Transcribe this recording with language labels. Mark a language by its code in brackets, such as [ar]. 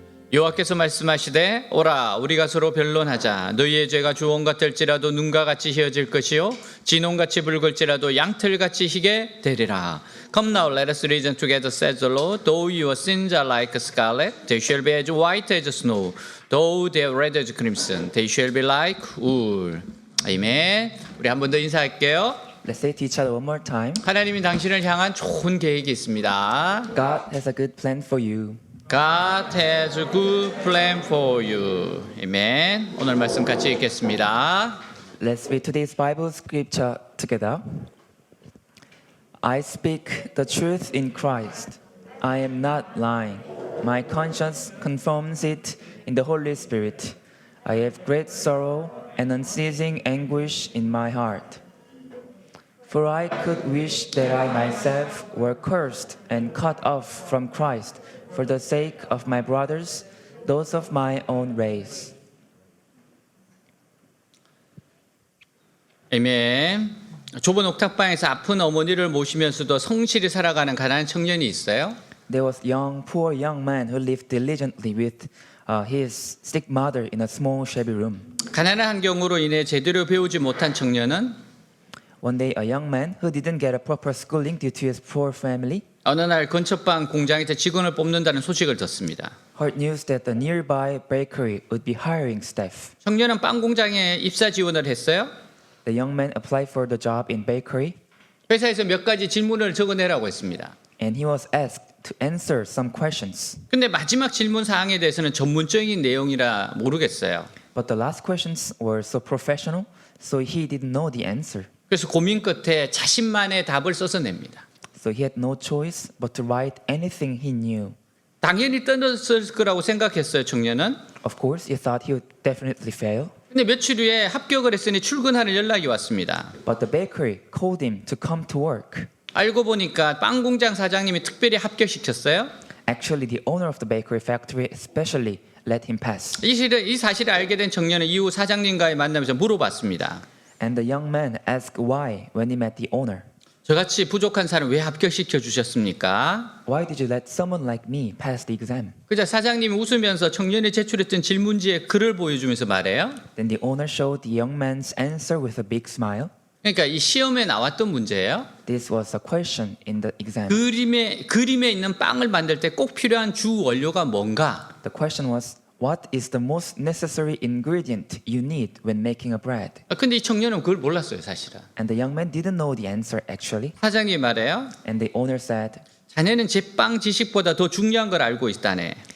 [ko] 여호와께서 말씀하시되 오라 우리가 서로 변론하자 너희의 죄가 주홍 같을지라도 눈과 같이 희어질 것이요 진홍같이 붉을지라도 양털같이 희게 되리라. [en] Come now let us reason together says the Lord. Though your sins are like scarlet they shall be as white as snow. Though they are red as crimson they shall be like wool. [ko] 아멘. 우리 한 번 더 인사할게요. [en] Let's say to each other one more time. [ko] 하나님이 당신을 향한 좋은 계획이 있습니다. [en] God has a good plan for you. God has a good plan for you. [ko] 아멘. 오늘 말씀 같이 읽겠습니다. [en] Let's read today's Bible scripture together. I speak the truth in Christ. I am not lying. My conscience confirms it in the Holy Spirit. I have great sorrow and unceasing anguish in my heart. For I could wish that I myself were cursed and cut off from Christ for the sake of my brothers, those of my own race. [ko] 아멘. 좁은 옥탑방에서 아픈 어머니를 모시면서도 성실히 살아가는 가난한 청년이 있어요. [en] There was poor young man who lived diligently with his sick mother in a small shabby room. [ko] 가난한 환경으로 인해 제대로 배우지 못한 청년은 [en] One day, a young man who didn't get a proper schooling due to his poor family [ko] 어느 날 근처방 공장에서 직원을 뽑는다는 소식을 듣습니다. [en] heard news that the nearby bakery would be hiring staff. [ko] 청년은 빵 공장에 입사 지원을 했어요. [en] The young man applied for the job in bakery, [ko] 회사에서 몇 가지 질문을 적어내라고 했습니다. [en] and he was asked to answer some questions. [ko] 근데 마지막 질문 사항에 대해서는 전문적인 내용이라 모르겠어요. [en] But the last questions were so professional, so he didn't know the answer. [ko] 그래서 고민 끝에 자신만의 답을 써서 냅니다. [en] So he had no choice but to write anything he knew. [ko] 당연히 떨어졌을 거라고 생각했어요, 청년은. [en] Of course, he thought he would definitely fail. [ko] 근데 며칠 후에 합격을 했으니 출근하는 연락이 왔습니다. [en] But the bakery called him to come to work. [ko] 알고 보니까 빵 공장 사장님이 특별히 합격시켰어요. [en] Actually, the owner of the bakery factory especially let him pass. [ko] 이 사실을 알게 된 청년은 이후 사장님과의 만남에서 물어봤습니다. [en] And the young man asked why when he met the owner. [ko] 저같이 부족한 사람 왜 합격시켜 주셨습니까? [en] Why did you let someone like me pass the exam? [ko] 그자 사장님이 웃으면서 청년이 제출했던 질문지에 글을 보여주면서 말해요. [en] Then the owner showed the young man's answer with a big smile. [ko] 그러니까 이 시험에 나왔던 문제예요. [en] This was a question in the exam. [ko] 그림에 있는 빵을 만들 때 꼭 필요한 주 원료가 뭔가? [en] The question was, what is the most necessary ingredient you need when making a bread? [ko] 근데 이 청년은 그걸 몰랐어요, 사실은. [en] And the young man didn't know the answer actually. [ko] 사장님이 말해요. [en] And the owner said, [ko] 자네는 제 빵 지식보다 더 중요한 걸 알고 있다네.